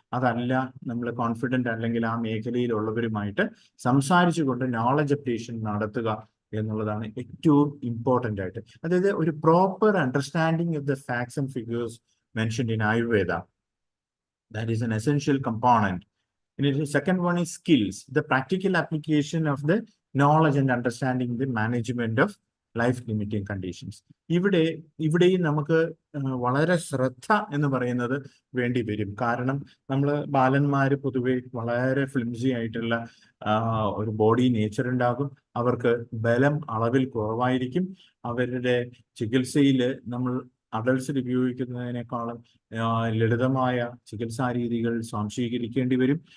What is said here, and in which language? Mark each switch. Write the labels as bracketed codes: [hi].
[ml] അതല്ല, നമ്മൾ കോൺഫിഡൻ്റ് അല്ലെങ്കിൽ ആ മേഖലയിലുള്ളവരുമായിട്ട് സംസാരിച്ചുകൊണ്ട് നോളജ് അപ്ഡേഷൻ നടത്തുക എന്നുള്ളതാണ് ഏറ്റവും ഇമ്പോർട്ടൻ്റ് ആയിട്ട്. അതായത് ഒരു [en] Proper understanding of the facts and figures mentioned in Ayurveda, that is an essential component. And the second one is skills, the practical application of the knowledge and understanding the management of life limiting conditions. [ml] ഇവിടെയും നമുക്ക് വളരെ ശ്രദ്ധ എന്ന് പറയുന്നത് വേണ്ടി വരും. കാരണം നമ്മൾ ബാലന്മാർ പൊതുവെ വളരെ ഫ്ലിംസി ആയിട്ടുള്ള ഒരു ബോഡി നേച്ചർ ഉണ്ടാകും. അവർക്ക് ബലം അളവിൽ കുറവായിരിക്കും. അവരുടെ ചികിത്സയിൽ നമ്മൾ അഡൽട്സിൽ ഉപയോഗിക്കുന്നതിനേക്കാളും ലളിതമായ ചികിത്സാ രീതികൾ സ്വാംശീകരിക്കേണ്ടി വരും.